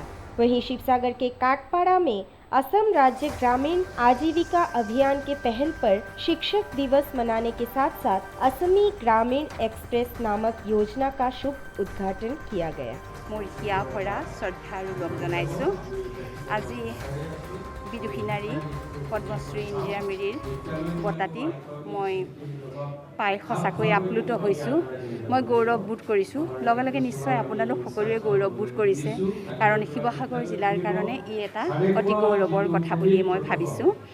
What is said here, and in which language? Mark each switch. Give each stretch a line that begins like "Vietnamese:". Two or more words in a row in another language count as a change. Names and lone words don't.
Hindi: वहीं शिवसागर के काटपाड़ा में असम राज्य ग्रामीण आजीविका अभियान के पहल पर शिक्षक दिवस मनाने के साथ साथ असमी ग्रामीण एक्सप्रेस नामक योजना का शुभ उद्घाटन किया गया। मोरिया भरा श्रद्धालु जनाइছোঁ।
Assamese: আজি বিদুষী নাৰী পদ্মশ্ৰী ইন্দিৰা মিৰিৰ বঁটাটি মই পাই সঁচাকৈ আপ্লুত হৈছোঁ। মই গৌৰৱ বোধ কৰিছোঁ। লগে লগে নিশ্চয় আপোনালোক সকলোৱে গৌৰৱ বোধ কৰিছে, কাৰণ শিৱসাগৰ জিলাৰ কাৰণে ই এটা অতি গৌৰৱৰ কথা বুলি মই ভাবিছোঁ।